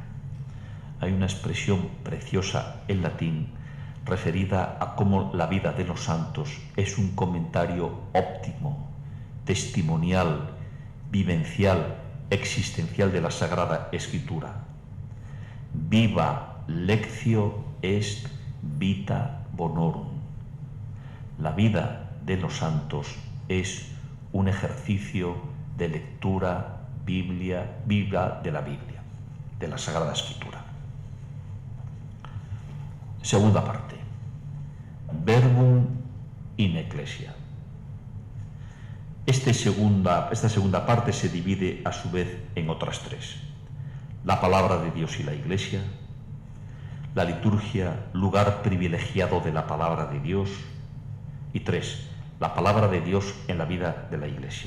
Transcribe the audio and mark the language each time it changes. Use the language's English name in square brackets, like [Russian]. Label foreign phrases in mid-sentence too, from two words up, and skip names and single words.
[Spanish] Hay una expresión preciosa en latín referida a cómo la vida de los santos es un comentario óptimo, testimonial, vivencial, existencial de la Sagrada Escritura. [Latin] Viva lectio est vita bonorum. [Spanish] La vida de los santos es un ejercicio de lectura viva de la Biblia, de la Sagrada Escritura. Segunda parte. [Latin] Verbum in ecclesia. [Spanish] Esta segunda parte se divide a su vez en otras tres: la palabra de Dios y la Iglesia, la liturgia, lugar privilegiado de la palabra de Dios, y tres, la palabra de Dios en la vida de la Iglesia.